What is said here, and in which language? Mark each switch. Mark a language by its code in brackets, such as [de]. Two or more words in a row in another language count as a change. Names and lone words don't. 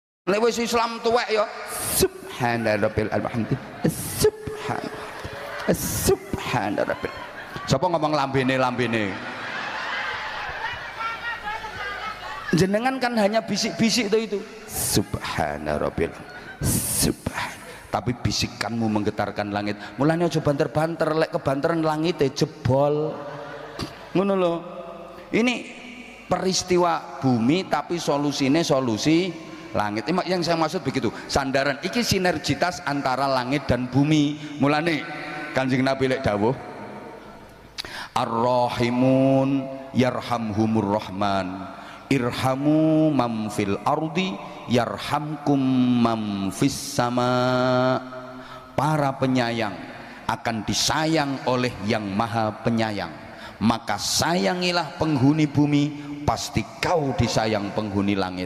[jv] Nek wis Islam tuwek ya [ar] سبحان ربي الحمد سبحان ربي. [jv] Sapa ngomong lambene jenengan kan [id] hanya bisik-bisik itu [ar] سبحان ربي سبحان, [id] tapi bisikanmu menggetarkan langit. [jv] Mulane aja banter-banter, lek kebanteran langit jebol ngono lho. [id] Ini peristiwa bumi tapi solusinya solusi langit. Yang saya maksud begitu, sandaran iki sinergitas antara langit dan bumi. [jv] Mulane Kanjeng Nabi lek dawuh [ar] الراحمون يرحمهم الرحمن ارحموا من في الأرض يرحمكم من في السماء. [id] Para penyayang akan disayang oleh yang maha penyayang, maka sayangilah penghuni bumi, pasti kau disayang penghuni langit.